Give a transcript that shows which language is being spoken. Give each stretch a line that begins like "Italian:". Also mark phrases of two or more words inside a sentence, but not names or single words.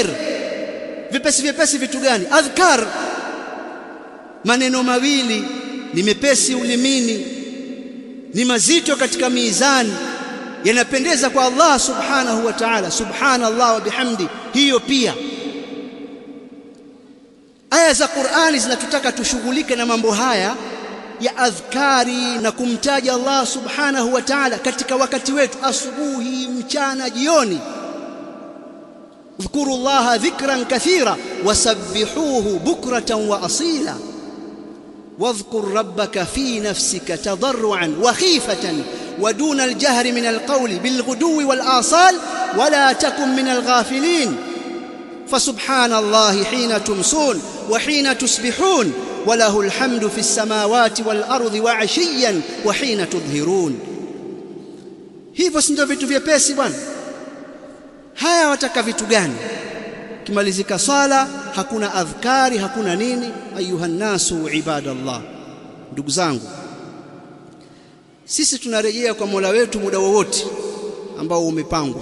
Swahili: Vipesi vyepesi vitu gani? Adhkar, maneno mawili ni mepesi ulimini, ni mazito katika mizani, yanapendeza kwa Allah
Arabic: سبحانه وتعالى. سبحان الله وبحمده,
Swahili: hiyo pia. Aya za Qur'ani zinatutaka tushughulike na mambo haya ya adhkari na kumtaja Allah
Arabic: سبحانه وتعالى
Swahili: katika wakati wetu, asubuhi, mchana, jioni.
Arabic: اذكروا الله ذكرا كثيرا وسبحوه بكرة وأصيلا واذكر ربك في نفسك تضرعا وخيفة ودون الجهر من القول بالغدو والآصال ولا تكن من الغافلين فسبحان الله حين تمسون وحين تصبحون وله الحمد في السماوات والأرض وعشيا وحين تظهرون.
Swahili: Hivyo si ndio vitu vyepesi bwana? Haya wataka vitu gani? Kimalizika swala hakuna adhkari, hakuna nini.
Arabic: أيها الناس عباد الله,
Swahili: ndugu zangu, sisi tunarejea kwa Mola wetu muda wowote ambao umepangwa.